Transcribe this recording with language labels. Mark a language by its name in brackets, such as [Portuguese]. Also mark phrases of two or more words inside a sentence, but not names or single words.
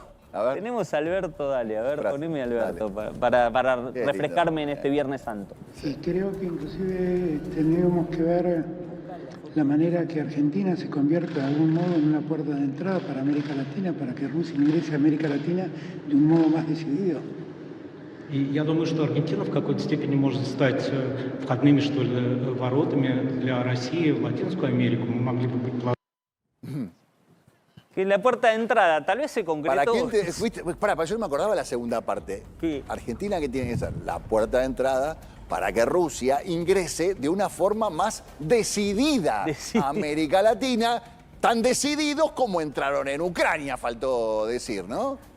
[Spanish] Tenemos a Alberto, dale, a ver, gracias. Poneme a Alberto para refrescarme en este Viernes Santo. Sí, creo que inclusive tendríamos que ver la manera que Argentina se convierta de algún modo en una puerta de entrada para América Latina, para que Rusia ingrese a América Latina de un modo más decidido. [Russian] И я думаю, что Аргентина в какой-то степени может стать входными, что ли, воротами для России в Латинскую Америку. Мы могли бы быть... [Spanish] Que la puerta de entrada, tal vez se concretó... Yo no me acordaba la segunda parte. ¿Qué? Argentina, que tiene que ser la puerta de entrada para que Rusia ingrese de una forma más decidida a América Latina, tan decididos como entraron en Ucrania, faltó decir, ¿no?